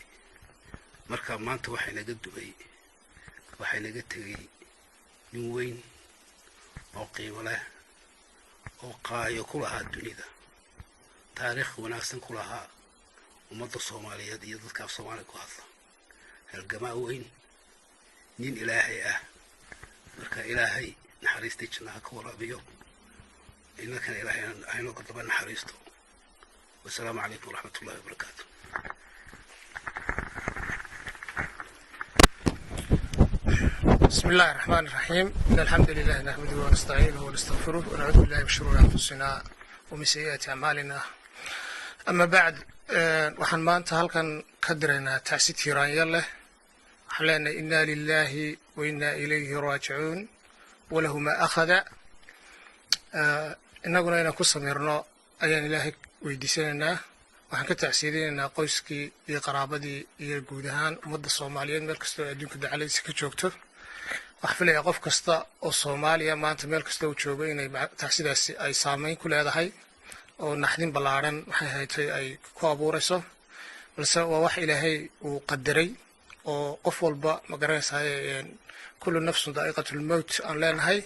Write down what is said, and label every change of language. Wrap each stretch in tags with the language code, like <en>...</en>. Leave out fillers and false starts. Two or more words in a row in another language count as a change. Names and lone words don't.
<so>marka maanta waxay naga dumay, waxay naga tegay nin weyn oo qiimo leh oo qaayo ku lahaa dunida, taariikh wanaagsan ku lahaa ummadda Soomaaliyeed iyo dadka af Soomaaliga ku hadla. halgamaa weyn, nin ilaahay ah. marka ilaahay naxariistii jannaha ka waraabiyo, innakana ilaahay inooga daba naxariisto.</so> <ar>والسلام عليكم ورحمة الله وبركاته. بسم الله الرحمن الرحيم. إن الحمد لله نحمده ونستعينه ونستغفره ونعوذ بالله من شرور أنفسنا ومن سيئات أعمالنا. أما بعد،</ar> <so>waxaan maanta halkan ka diraynaa tacsiid tiiraanyo leh. waxaan leenahay</so> <ar>إنا لله وإنا إليه راجعون ولله ما أخذ.</ar> <so>innaguna inaan ku samirno ayaan ilaahay weydiisanaynaa. waxaan ka tacsiidinaynaa qoyskii iyo qaraabadii iyo guud ahaan ummadda Soomaaliyeed meel kasta oo adduunka dacaladiisa ka joogto. waxaan filayaa qof kasta oo Soomaaliya maanta meel kasta uu joogo inay tacsidaasi ay saameyn ku leedahay oo naxdin ballaaran waxay haytay ay ku abuurayso, balse waa wax ilaahay uu qadaray oo qof walba ma garanaysaay</so> <ar>كل نفس ذائقة الموت</ar> <so>aan leenahay.</so>